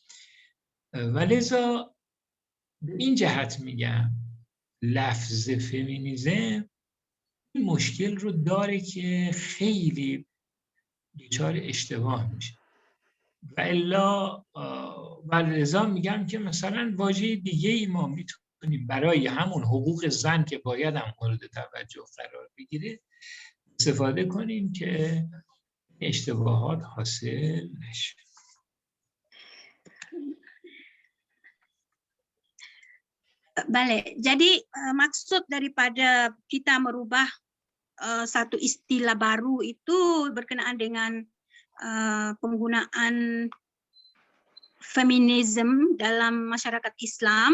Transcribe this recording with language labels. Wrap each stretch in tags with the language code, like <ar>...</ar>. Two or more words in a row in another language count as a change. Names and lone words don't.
<fa>ولذا به این جهت میگم لفظ فمینیسم این مشکل رو داره که خیلی دچار اشتباه میشه و الا ولذا میگم که مثلا واژه دیگه ای ما میتونیم برای همون حقوق زن که باید هم مورد توجه قرار بگیره استفاده کنیم که اشتباهات حاصل نشه.</fa> <id>Balik. Jadi maksud daripada kita merubah satu istilah baru itu berkenaan dengan penggunaan feminisme dalam masyarakat Islam.</id>